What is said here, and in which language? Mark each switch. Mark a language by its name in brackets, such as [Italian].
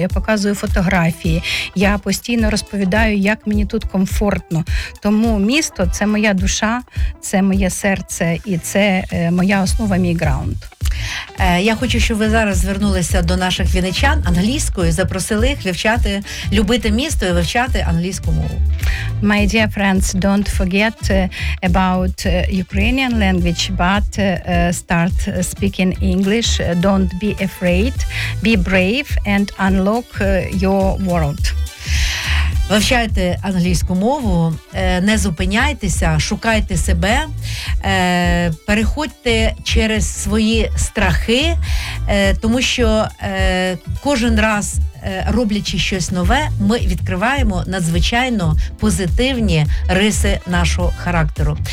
[Ukrainian] Я показую фотографії, я постійно розповідаю, як мені тут комфортно. Тому місто – це моя душа, це моє серце і це моя основа, мій граунд. Я хочу, щоб ви зараз звернулися до наших віничан англійською, запросили їх вивчати, любити місто і вивчати англійську мову. [English] My dear friends, don't forget about Ukrainian language, but start speaking English. Don't be afraid, be brave and unlock your world. [Ukrainian] Вивчайте англійську мову, не зупиняйтеся, шукайте себе, переходьте через свої страхи, тому що кожен раз, роблячи щось нове, ми відкриваємо надзвичайно позитивні риси нашого характеру.